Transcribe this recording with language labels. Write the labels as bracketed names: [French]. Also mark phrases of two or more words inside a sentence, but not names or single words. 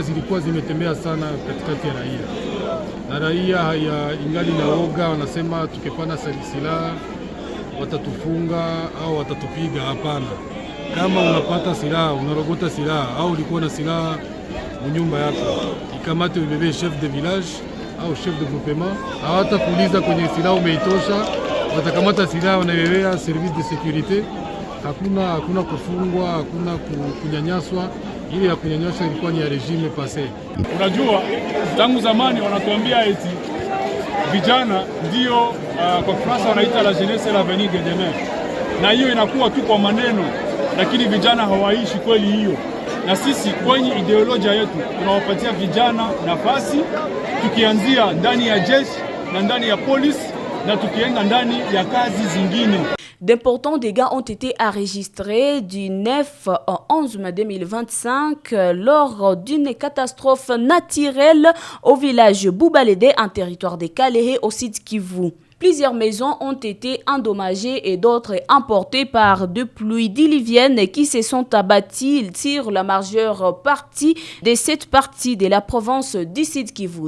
[Swahili] Zilikuwa zimetembea sana katikati ya raia. Na raia ingali na oga, wanasema tukipana silaha watatufunga au watatupiga. Hapana, kama unapata silaha, unarogota silaha au ulikuwa na silaha mnyumba yako, ikamate ubebe [French] chef de village au chef de groupement, [Swahili] hawatakuuliza kwenye silaha umeitosha, watakamata silaha wanabebea [French] service de sécurité. [Swahili] Hakuna kufungwa, hakuna kunyanyaswa. Ile ya kunyanyaswa ilikuwa ni ya [French] regime passé. [Swahili] Unajua tangu zamani wanatuambia eti vijana ndio kwa Fransa wanaita [French] la jeunesse l'avenir de demain. [Swahili] Na hiyo inakuwa tu kwa maneno, lakini vijana hawaishi kweli hiyo. Na sisi kwenye ideolojia yetu tunawapatia vijana nafasi, tukianzia ndani ya jeshi na ndani ya polisi na tukienda ndani ya kazi zingine. [French] D'importants dégâts ont été enregistrés du 9 au 11 mai 2025 lors d'une catastrophe naturelle au village Boubalédé en territoire de Kalehe au site Kivu. Plusieurs maisons ont été endommagées et d'autres emportées par des pluies diluviennes qui se sont abattues sur la majeure partie de cette partie de la province du site Kivu.